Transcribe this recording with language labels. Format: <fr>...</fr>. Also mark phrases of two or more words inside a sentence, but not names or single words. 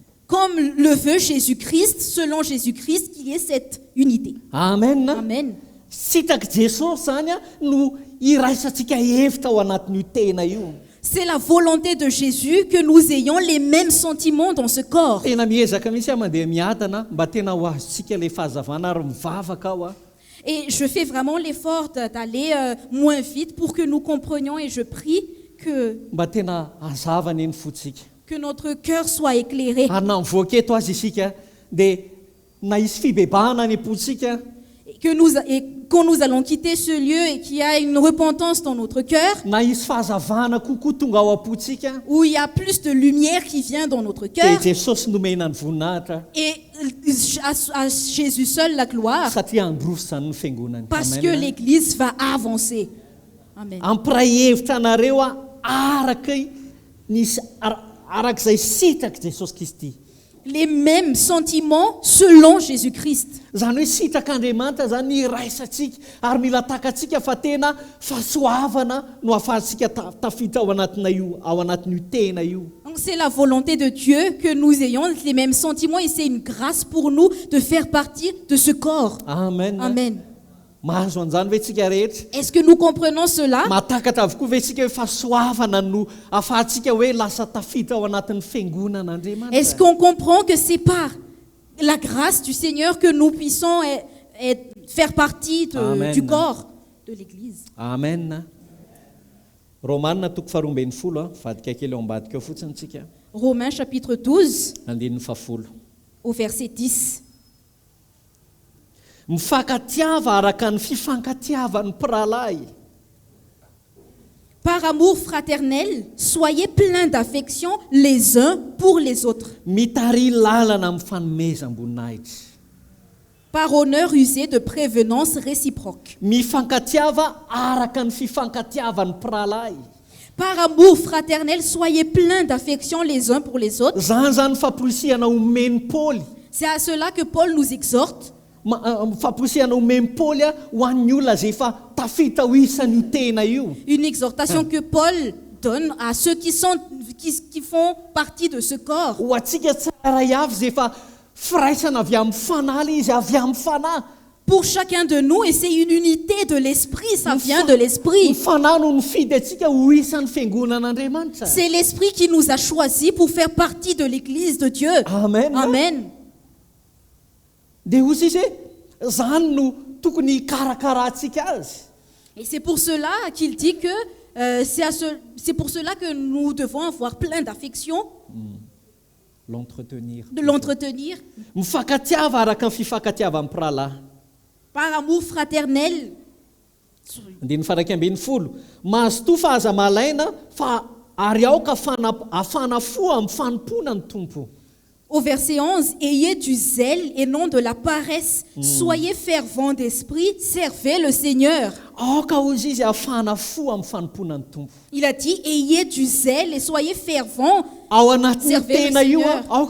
<fr>comme le veut Jésus-Christ, selon Jésus-Christ, qu'il y ait cette unité. Amen. Amen.</fr> <mg>Sitraky Jesosy zany no iraisantsika hevitra ao anatin'io tena io.</mg> <fr>C'est la volonté de Jésus que nous ayons les mêmes sentiments dans ce corps.</fr> <mg>Tena miezaka mihitsy mandeha miadana mba tena ho azontsika le fahazavana ary mivavaka ao.</mg> <fr>Et je fais vraiment l'effort d'aller moins vite pour que nous comprenions, et je prie que</fr> <mg>mba tena hazavana eny fotsika.</mg> <fr>Que notre cœur soit éclairé.</fr> <mg>Ary na mivoaka eto azy isika dia na hisy fibebahana any am-potsika.</mg> <fr>Et quand nous allons quitter ce lieu et qu'il y a une repentance dans notre cœur,</fr> <mg>na hisy fahazavana kokoa tonga ao am-potsika,</mg> <fr>où il y a plus de lumière qui vient dans notre cœur,</fr> <mg>dia Jesosy nomena ny voninahitra.</mg> <fr>Et à Jésus seul la gloire,</fr> <mg>satria androso zany ny fiangonany.</mg> <fr>Parce que l'Église va avancer. Amen.</fr> <mg>Ampiray hevitra anareo araka arak'izay sitraky Jesosy Kristy.</mg> <fr>Les mêmes sentiments selon Jésus-Christ.</fr> <mg>Zany hoe sitrak'Andriamanitra zany iraisantsika ary mila takatsika fa tena fahasoavana no ahafahantsika tafita ao anatin'io tena io.</mg> <fr>Donc c'est la volonté de Dieu que nous ayons les mêmes sentiments, et c'est une grâce pour nous de faire partie de ce corps. Amen. Amen.</fr> <mg>Mahazo an'izany ve tsika rehetra?</mg> <fr>Est-ce que nous comprenons cela?</fr> <mg>Mahatakatra avokoa ve tsika hoe fahasoavana no ahafahantsika hoe lasa tafita ao anatin'ny fiangonan'Andriamanitra?</mg> <fr>Est-ce qu'on comprend que c'est par la grâce du Seigneur que nous puissons faire partie du corps de l'Église? Amen.</fr> <mg>Romains toko faharoa ambin'ny folo, vadika kely eo ambadika eo fotsiny tsika.</mg> <fr>Romains chapitre 12</fr> <mg>andininy fahafolo.</mg> <fr>Au verset 10.</fr> <mg>Mifankatiava araka ny fifankatiavan'ny mpiralahy.</mg> <fr>Par amour fraternel, soyez pleins d'affection les uns pour les autres.</fr> <mg>Mitary lalana amin'ny fanomezam-boninahitra.</mg> <fr>Par honneur usé de prévenance réciproque.</fr> <mg>Mifankatiava araka ny fifankatiavan'ny mpiralahy.</mg> <fr>Par amour fraternel, soyez pleins d'affection les uns pour les autres.</fr> <mg>Zany famporisihana omeny Paoly.</mg> <fr>C'est à cela que Paul nous exhorte.</fr> <mg>Famporisihana omeny Paoly ho an'ny olona zay efa tafita ho isan'io tena io.</mg> <fr>Une exhortation que Paul donne à ceux qui font partie de ce corps.</fr> <mg>Ho atsika tsirairay avy zay efa firaisana avy amin'ny fanahy izy avy amin'ny fanahy.</mg> <fr>Pour chacun de nous, et c'est une unité de l'esprit, ça vient de l'esprit. C'est l'esprit qui nous a choisis pour faire partie de l'Église de Dieu. Amen. Amen. Et c'est pour cela qu'il dit que c'est pour cela que nous devons avoir plein d'affection. De l'entretenir. Par amour fraternel.</fr> <mg>Andiny faraky ambin'ny folo. Mahazo toa fahazamalaina fa ary aoka afanafo amin'ny fanompona ny tompo.</mg> <fr>Au verset 11, ayez du zèle et non de la paresse. Soyez fervents d'esprit, servez le Seigneur. Il a dit, ayez du zèle et soyez fervents. Servez le Seigneur.</fr>